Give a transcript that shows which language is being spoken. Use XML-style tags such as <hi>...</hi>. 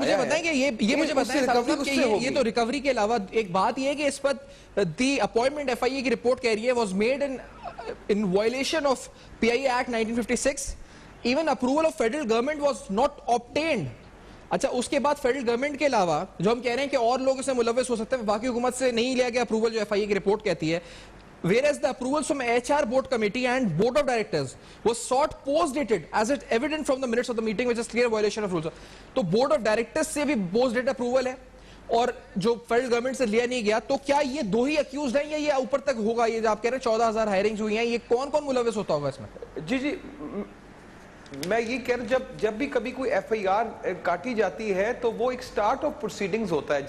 <ur>مجھے بتائیں کہ یہ مجھے بتائیں کہ یہ تو ریکوری کے علاوہ ایک بات یہ ہے کہ اس پر دی اپوائنٹمنٹ ایف آئی اے کی رپورٹ کہہ رہی ہے</ur> <en>Was made in violation of P I A act 1956. Even approval of federal government was not obtained.</en> <ur>اچھا، اس کے بعد فیڈرل گورنمنٹ کے علاوہ جو ہم کہہ رہے ہیں کہ اور لوگ اس میں ملوث ہو سکتے ہیں، باقی حکومت سے نہیں لیا گیا اپروول جو ایف آئی اے کی رپورٹ کہتی ہے.</ur> <en>Whereas the approvals from HR board committee and board of directors was sought post-dated as it evident from the minutes of the meeting, which is clear violation of rules.</en> <ur>تو board of directors سے بھی post-dated approval ہے اور جو federal government سے لیا نہیں گیا. تو کیا یہ دو ہی اکیوزڈ ہیں یا یہ اوپر تک ہوگا؟ یہ جو آپ کہہ رہے ہیں 14,000 ہائرنگز ہوئی ہیں، یہ کون کون ملوث ہوتا ہوگا اس میں؟ جی میں یہ کہہ رہا ہوں جب بھی کبھی کوئی ایف آئی آر کاٹی جاتی ہے تو وہ ایک سٹارٹ آف پروسیڈنگز ہوتا ہے.</ur>